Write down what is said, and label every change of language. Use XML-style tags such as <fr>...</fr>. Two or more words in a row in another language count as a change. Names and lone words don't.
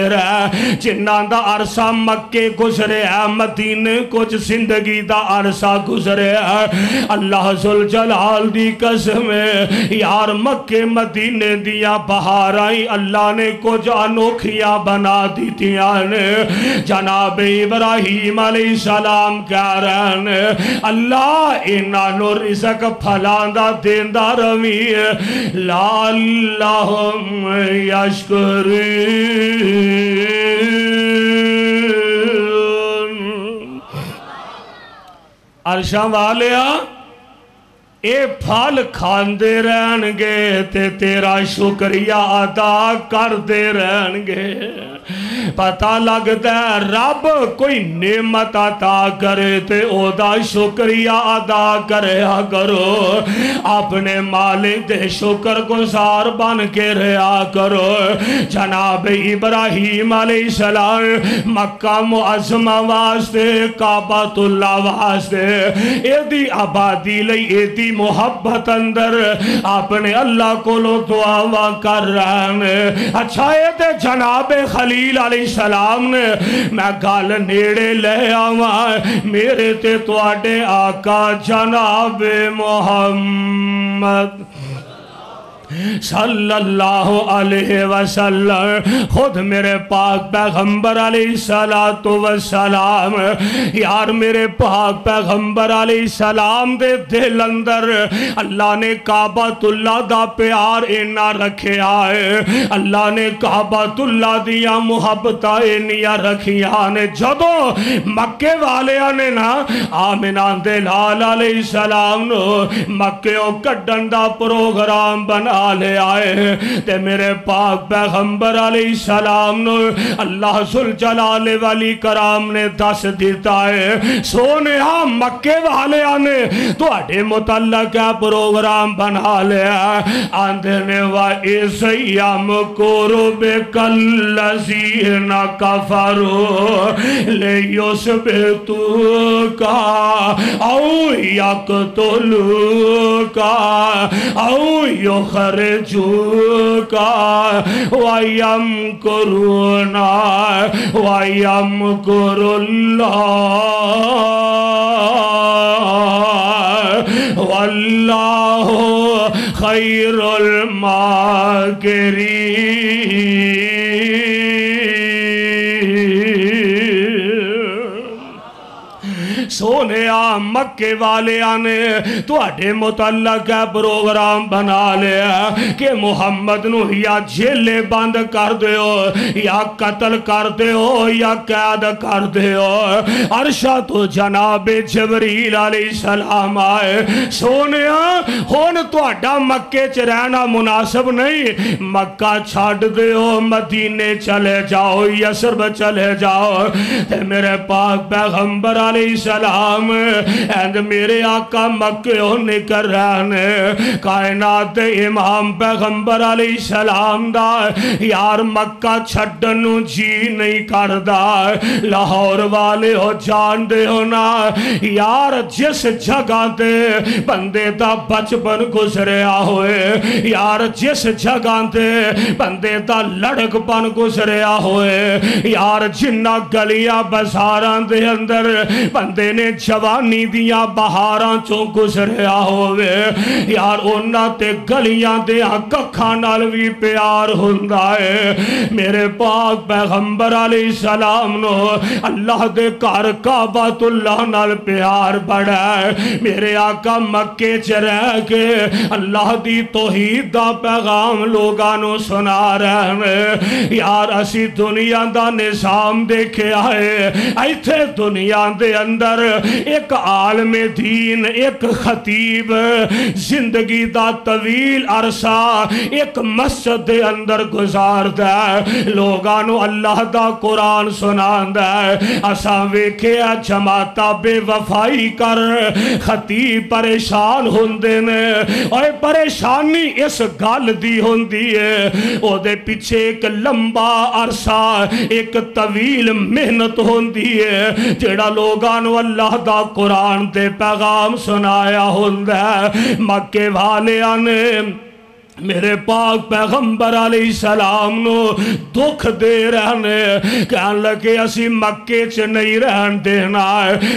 <pa>رہے جنہاں دا عرصہ مکے گزرے ہے مدینے کچھ زندگی دا عرصہ گزرے ہے اللہ ذوالجلال دی قسم یار مکے مدینے دیا بہارائی اللہ نے کچھ انوکھیاں بنا دیتیاں نے جناب ابراہیم</pa> <ar>علیہ السلام</ar> <pa>کہہ رہے ہیں اللہ انہوں رزق پھلاندہ دیندہ روی</pa> <ar>لعلہم یشکرون</ar> <pa>عرشاں والیا اے پھل کھاندے رہن گے تے تیرا شکریہ ادا کر دے رہن گے پتہ لگتا ہے رب کوئی نعمت عطا کرے تے او دا شکریہ ادا کریا کرو اپنے مالک دے شکر گزار بن کے رہا کرو جناب ابراہیم</pa> <ar>علیہ السلام</ar> <pa>مکہ معظمہ واسطے کعبۃ اللہ واسطے ایدی آبادی لئی ایدی محبت اندر اپنے اللہ کو لو دعا کر رہے ہیں اچھا یہ تے جناب خلیل</pa> <ar>علیہ السلام</ar> <pa>نے میں گال نیڑے لے آواں میرے تے تواڈے آقا جناب محمد</pa> <ar>صلی اللہ علیہ وسلم</ar> <pa>خود میرے پاک پیغمبر</pa> <ar>علیہ السلام</ar> <pa>یار میرے پاک پیغمبر</pa> <ar>علیہ السلام</ar> <pa>دے دل اندر اللہ نے کعبۃ اللہ دا پیار اینا رکھے آئے اللہ نے کعبۃ اللہ دیا محبتہ اینیا رکھی آنے جدو مکے والے آنے نا آمنان دے لال</pa> <ar>علیہ السلام</ar> <pa>نو مکے او کڈن دا پروگرام بنا لے آئے تے میرے پاک پیغمبر علیہ السلام نو اللہ ذوالجلال والی کرام نے دس دیتا ہے سونے مکے والے آنے تو اڈے متعلق پروگرام بنا لیا آندھنے</pa> <ar>وَإِسْيَمْ قُرُبِكَ الَّذِينَ كَفَرُوا لِيُثْبِتُوكَ أَوْ يَقْتُلُوكَ أَوْ يُخْرِجُوكَ وَيَمْكُرُونَ وَيَمْكُرُ اللَّهُ وَاللَّهُ خَيْرُ الْمَاكِرِينَ</ar> <pa>سونے مکے والے آنے تواڈے متعلق ہے پروگرام بنا لیا کہ محمد نو یا جیلے بند کر دیو یا قتل کر دیو یا قید کر دیو۔ عرشہ تو جناب جبریل</pa> <ar>علیہ السلام</ar> <pa>آئے سونے ہون تواڈا مکے چ رہنا مناسب نہیں، مکہ چھاڑ دیو مدینے چلے جاؤ یسرب چلے جاؤ۔ تے میرے پاک پیغمبر</pa> <ar>علیہ السلام</ar> <pa>اینڈ میرے آقا مکے ہونے کر رہنے کائنات امام پیغمبر</pa> <ar>علیہ السلام</ar> <pa>دا یار مکہ چھڑنو جی نہیں کردہ۔ لاہور والے ہو جان دے ہونا یار جس جگہ دے بندے دا بچپن گزریا ہوئے، یار جس جگہ دے بندے دا لڑک پن گزریا ہوئے، یار جنہ گلیاں بازاران دے اندر بندے نے جوانی دیاں بہاراں چوں گزریا ہوئے، یار اونا تے گلیاں دے ککھاں نال بھی پیار ہوندا ہے۔ میرے پاک پیغمبر</pa> <ar>علیہ السلام</ar> <pa>نو اللہ دے گھر کعبۃ اللہ نال پیار بڑا ہے۔ میرے آقا مکے چ رہ کے اللہ دی توحید دا پیغام لوگانو سنا رہے ہیں۔ یار اسی دنیا دا نظام دیکھے آئے، ایتھے دنیا دے اندر ایک عالم دین ایک خطیب زندگی دا طویل عرصہ ایک مسجد دے اندر گزار دے، لوگانو اللہ دا قرآن سنان دے۔ اساں ویکھے جماعتہ بے وفائی کر خطیب پریشان ہوندے نے، اور پریشانی اس گل دی ہوندی ہے او دے پیچھے ایک لمبا عرصہ ایک طویل محنت ہوندی ہے جڑا لوگانو اللہ دا قرآن دے پیغام سنایا ہوندہ ہے۔ مکے والے آنے میرے پاک پیغمبر</pa> <ar>علیہ السلام</ar> <pa>نو دکھ دے رہنے کہن لگے اسی مکے چ نہیں رہن دینا ہے۔</pa>